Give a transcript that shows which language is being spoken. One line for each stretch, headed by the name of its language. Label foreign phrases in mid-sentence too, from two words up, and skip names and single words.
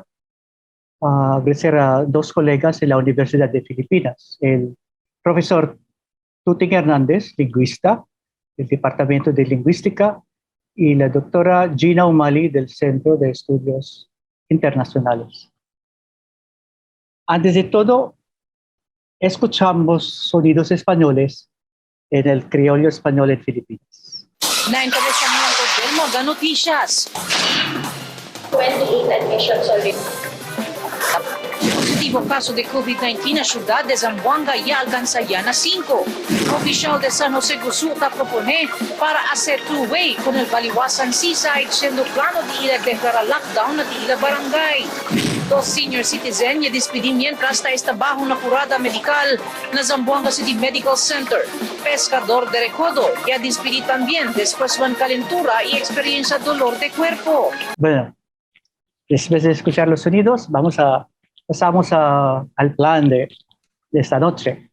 Spanish: Agradecer a dos colegas en la Universidad de Filipinas, el profesor Tuting Hernández, lingüista del Departamento de Lingüística, y la doctora Gina Umali del Centro de Estudios Internacionales. Antes de todo, escuchamos sonidos españoles en el criollo español en Filipinas.
Chavacano: Na encabezamiento del Mga Noticias.
English: 28 admissions already.
Chavacano: Positivo caso de COVID-19 na siyudad de Zamboanga y alcanza ya na 5. Oficial de San Jose Gusuta propone para hacer two-way con el Baliwasan Seaside, siendo plano de ir a declarar lockdown na tila barangay. Dos senior citizen ya despedí mientras está bajo una curada medical na Zamboanga City Medical Center. Pescador de Recodo ya despedí también después de una calentura y experiencia dolor de cuerpo.
Spanish: Bueno, después de escuchar los sonidos, pasamos al plan de esta noche.